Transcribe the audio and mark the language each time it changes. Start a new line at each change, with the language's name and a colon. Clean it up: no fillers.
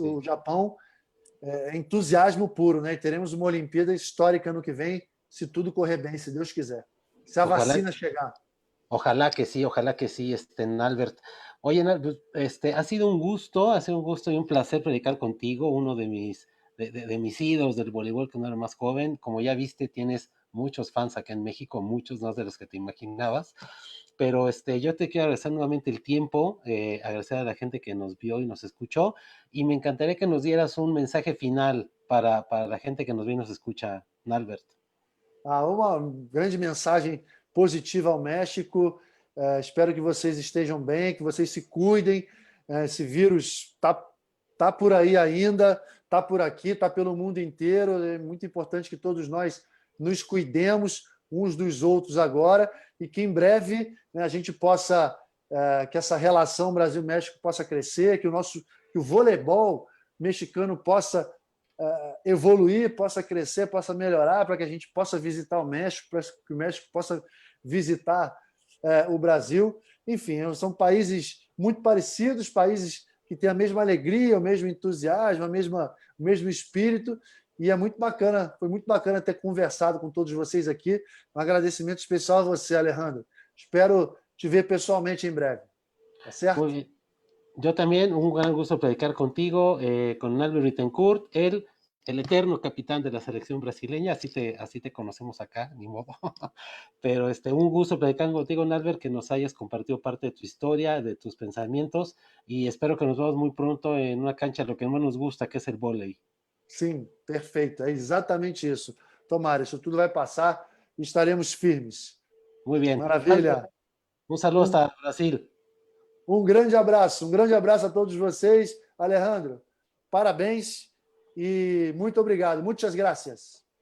Portuguese: o Japão é entusiasmo puro, né? E teremos uma Olimpíada histórica no que vem, se tudo correr bem, se Deus quiser. Se a
Spanish: Ojalá,
Portuguese: vacina chegar.
Spanish: ojalá que sí, Albert. Oye, pues, ha sido un gusto y un placer predicar contigo, uno de mis ídolos del voleibol que no era más joven. Como ya viste, tienes muchos fans acá en México, muchos más de los que te imaginabas. Pero yo te quiero agradecer nuevamente el tiempo, agradecer a la gente que nos vio y nos escuchó, y me encantaría que nos dieras un mensaje final para la gente que nos ve y nos escucha, Albert.
Portuguese: Uma grande mensagem positiva ao México. Espero que vocês estejam bem, que vocês se cuidem. Esse vírus tá por aí ainda, está por aqui, está pelo mundo inteiro. É muito importante que todos nós nos cuidemos uns dos outros agora e que em breve, né, a gente possa, que essa relação Brasil-México possa crescer, que o voleibol mexicano possa evoluir, possa crescer, possa melhorar, para que a gente possa visitar o México, para que o México possa visitar o Brasil. Enfim, são países muito parecidos, países que têm a mesma alegria, o mesmo entusiasmo, o mesmo espírito, e é muito bacana, foi muito bacana ter conversado com todos vocês aqui. Um agradecimento especial a você, Alejandro. Espero te ver pessoalmente em breve. Tá certo?
Spanish: Muy bien. Yo también, un gran gusto platicar contigo, con Albert Bittencourt, el eterno capitán de la selección brasileña, así te conocemos acá, ni modo. Pero un gusto platicar contigo, Albert, que nos hayas compartido parte de tu historia, de tus pensamientos, y espero que nos veamos muy pronto en una cancha, lo que más nos gusta, que es el vóley.
Portuguese: Sim, perfeito. É exatamente isso. Tomara, isso tudo vai passar e estaremos firmes.
Spanish: Muy bien. Albert,
Portuguese: Maravilha.
Spanish: un saludo
Portuguese: Um,
Spanish: hasta Brasil.
Portuguese: um grande abraço a todos vocês. Alejandro, parabéns e muito obrigado. Muitas graças.